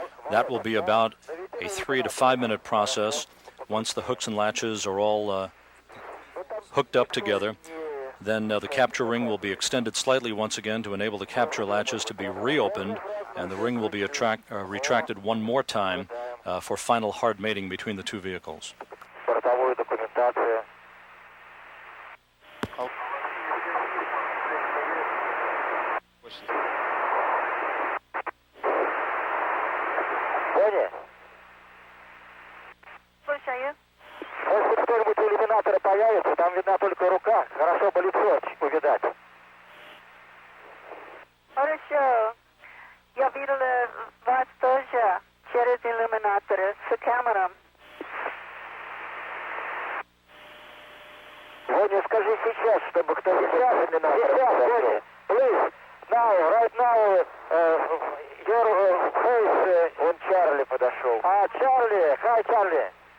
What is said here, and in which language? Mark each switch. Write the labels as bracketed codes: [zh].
[en] That will be about a 3 to 5 minute process. Once the hooks and latches are all hooked up together, then the capture ring will be extended slightly once again to enable the capture latches to be reopened, and the ring will be retracted one more time for final hard mating between the two vehicles. [ru] Бортовую документацию. положение? Слушаю. Может, кто-нибудь у иллюминатора появится, там видна только рука, хорошо бы лицо увидать. Хорошо. Я видела вас тоже через иллюминатор с камерой. Ваня, скажи сейчас, чтобы кто сейчас иллюминатор. Сейчас, [en] please, now, right now, your face, [ru] он Чарли подошел. А, Чарли, hi, Чарли.